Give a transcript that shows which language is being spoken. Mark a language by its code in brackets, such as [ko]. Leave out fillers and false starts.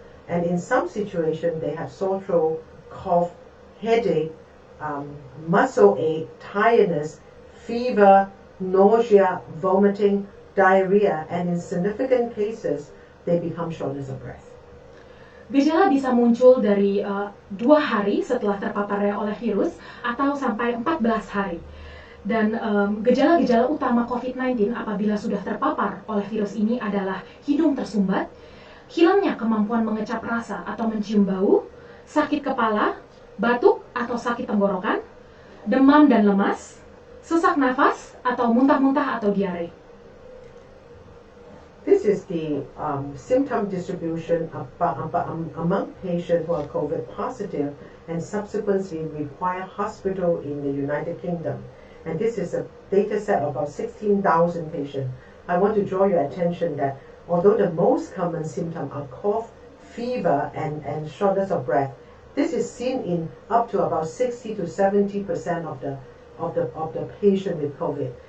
[en] And in some situations they have sore throat, cough, headache, muscle ache, tiredness, fever, nausea, vomiting, diarrhea, and in significant cases they become shortness of breath. [id] Gejala bisa muncul dari 2 hari setelah terpaparnya oleh virus atau sampai 14 hari. Dan gejala-gejala utama COVID-19 apabila sudah terpapar oleh virus ini adalah hidung tersumbat, hilangnya kemampuan mengecap rasa atau mencium bau, sakit kepala, batuk atau sakit tenggorokan, demam dan lemas, sesak nafas atau muntah-muntah atau diare. [en] This is the symptom distribution among patients who are COVID positive and subsequently require hospital in the United Kingdom. And this is a data set of about 16,000 patients. I want to draw your attention that although the most common symptoms are cough, fever, and shortness of breath, this is seen in up to about 60 to 70% of the patient with COVID.